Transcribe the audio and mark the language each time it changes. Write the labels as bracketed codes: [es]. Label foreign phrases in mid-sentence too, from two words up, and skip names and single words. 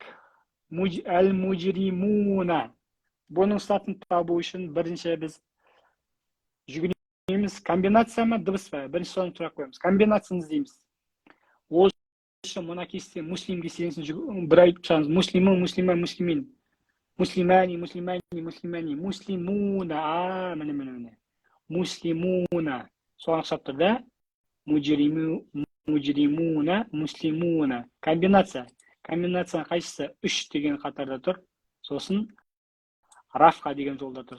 [kk] Әл-муджримуна. Бұның статын табу үшін бірінші біз жүгінеміз. Комбинация ма, дыбыс па? Бірінші соны сұрақ қоямыз. Комбинацияны іздейміз. Ол үшін мына кесте муслим кестесін бір айтып шығамыз. [ar] مسلمٌ، مسلماً، مسلمٍ. مسلمانِ، مسلمانِ، مسلمانِ. Муслимуна. Міне. Муслимуна. [kk] Соған ұқсап тұр, да? Муджримуна, муслимуна. Комбинация. Комбинацияның қайсысы 3 деген қатарда тұр. Сосын рафқа деген жолда тұр.